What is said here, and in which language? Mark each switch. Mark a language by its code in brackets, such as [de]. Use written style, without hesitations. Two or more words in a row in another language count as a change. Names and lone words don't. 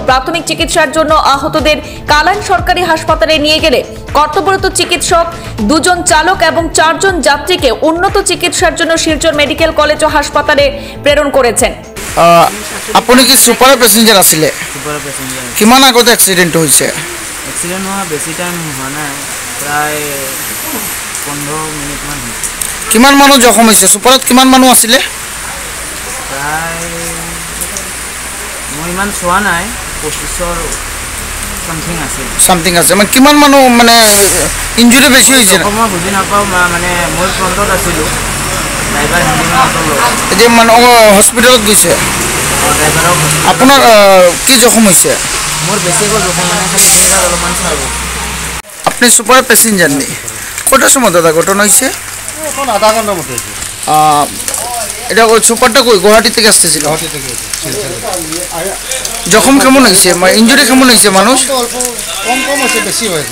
[bn] প্রাথমিক চিকিৎসার জন্য আহতদের কালাইন সরকারি হাসপাতালে নিয়ে গেলে কর্তব্যরত চিকিৎসক, ২ জন চালক এবং ৪ জন যাত্রীকে উন্নত চিকিৎসার জন্য শিলচর মেডিকেল কলেজ ও হাসপাতালে প্রেরণ করেছেন। আপনি কি [en] super passenger [bn] আছিলে? [en] super passenger. [as] কিমান আগতে এক্সিডেন্ট হয়েছে? এক্সিডেন্ট হওয়া বেশি টাইম হোৱা নাই, প্রায় ১৫ মিনিট মান হৈছে। কিমান মানুহ জখম হৈছে? সুপাৰত কিমান মানুহ আছিলে? প্রায় মই ইমান চোৱা নাই, ২৫ৰ সামথিং আছিল। সামথিং আছে মানে কিমান মানুহ মানে ইঞ্জুৰি বেছি হৈছে? মই বুজি নাপাওঁ, মানে মই ফ্ৰণ্টত আছিলোঁ, ড্ৰাইভাৰ হেণ্ডিমেনতো লৈ এতিয়া মানে হস্পিটেলত গৈছে। ড্ৰাইভাৰক আপোনাৰ কি জখম হৈছে? মোৰ বেছিকৈ জখম মানে খালি চেহেৰাত অলপমান চাব। [bn] আপনি [en] super passenger [bn] নেই? কটার সময় দাদা ঘটনা হয়েছে? এখন আধা ঘন্টার মতো হয়েছে। এটা ওই সুপারটা কই গুয়াহাটি থেকে আসতেছিল? গুয়াহাটি থেকে জখম কেমন হয়েছে, ইঞ্জুরি কেমন হয়েছে মানুষ? অল্প কম কম হয়েছে, বেশি হয়েছে।